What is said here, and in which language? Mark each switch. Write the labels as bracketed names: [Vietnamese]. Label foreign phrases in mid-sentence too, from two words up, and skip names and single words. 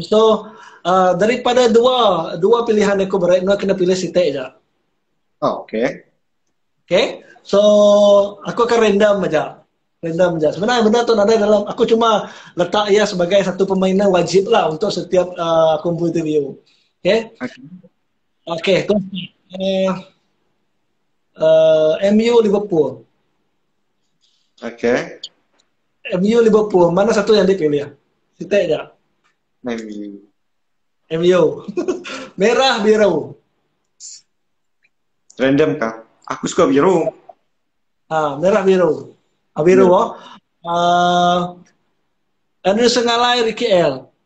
[Malay] So daripada dua pilihan aku berat, nak kena pilih sitek je. Okey. [English] Okay, so [Malay] aku akan random aja. Sebenarnya benda tu ada dalam, aku cuma letak ia sebagai satu permainan wajib lah untuk setiap kumpul interview. [English] Okay? Okay. MU Liverpool. [Malay] Okay. MU Liverpool, mana satu yang dipilih? Sitek aja. MU. Merah biru. Random kah? Aku suka biru. Merah biru. Biru. Andrew Sengalai, Ricky L.